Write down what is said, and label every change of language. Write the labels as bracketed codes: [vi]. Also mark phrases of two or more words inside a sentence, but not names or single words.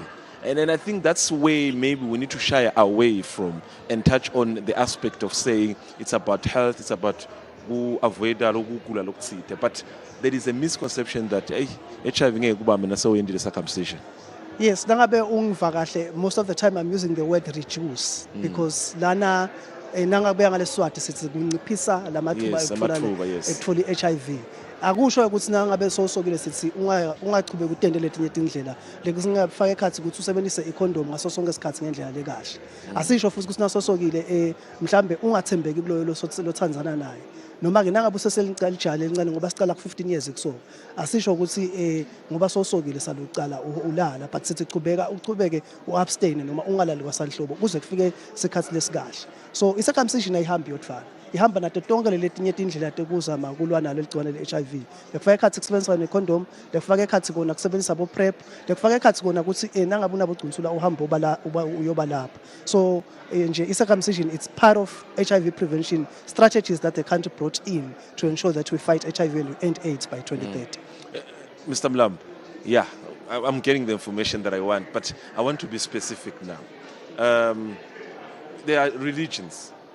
[en] And then I think that's where maybe we need to shy away from and touch on the aspect of saying it's about health, it's about who avoid, but there is a misconception that HIV is circumcision. Yes, most of the time I'm using the word reduce because lana HIV. [ss] Akusho ukuthi nangabe sosokile sithi ungachube kutende letinye tindlela lekusingafaka ekhathi ukuthi usebenzise icondom ngaso sonke isikhathi ngendlela lekahle. Asisho futhi ukuthi nasosokile mhlambe ungathembeki kuloyo lothandzana naye. Noma ke nangabe useseliqala ijali elincane ngoba sicala ku15 years kuso. Asisho ukuthi ngoba sosokile saluqala ulala, but sithi uqhubeke uabstain noma ungalali kwasanhlobo kuze kufike isikhathi lesikahle. So i-circumcision ayihambi yodvana. Ihamba nato tonke letinye tindlela tekuzama ukulwa nalo ligciwane le-HIV. Lekufaka ekhathi kusebenzisa necondom, lekufaka ekhathi kona kusebenzisa abo PrEP, lekufaka ekhathi kona ukuthi nangabe unabogcinsula uhambe uyoba lapha. [en] So [ss] nje i-circumcision, [en] it's part of HIV prevention strategies that the country brought in to ensure that we fight HIV and we end AIDS by 2030. Mr. Mlambo, yeah, I'm getting the information that I want, but I want to be specific now. There are religions.